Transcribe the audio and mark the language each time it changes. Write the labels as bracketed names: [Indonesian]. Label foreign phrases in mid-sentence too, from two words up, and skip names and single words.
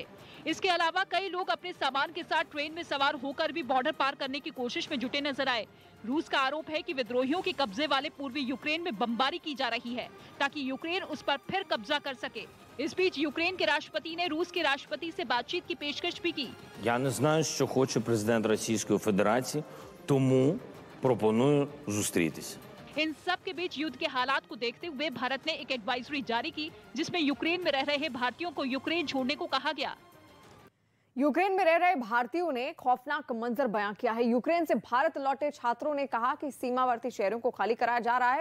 [Hindi] इसके अलावा कई लोग अपने सामान के साथ ट्रेन में सवार होकर भी बॉर्डर पार करने की कोशिश में जुटे नजर आए। रूस का आरोप है कि विद्रोहियों के कब्जे वाले पूर्वी यूक्रेन में बमबारी की जा रही है ताकि यूक्रेन उस पर फिर कब्जा कर सके। इस बीच यूक्रेन के राष्ट्रपति ने रूस के राष्ट्रपति से बातचीत की पेशकश भी की। [Ukrainian] Я не знаю, що хоче президент Російської Федерації, тому пропоную зустрітися. [Hindi] इन सब के बीच युद्ध के हालात को देखते हुए भारत ने एक एडवाइजरी जारी की, जिसमें यूक्रेन में रह रहे भारतीयों को यूक्रेन छोड़ने को कहा गया। यूक्रेन में रह रहे भारतीयों ने खौफनाक मंजर बयां किया है। यूक्रेन से भारत लौटे छात्रों ने कहा कि सीमावर्ती शहरों को खाली कराया जा रहा है।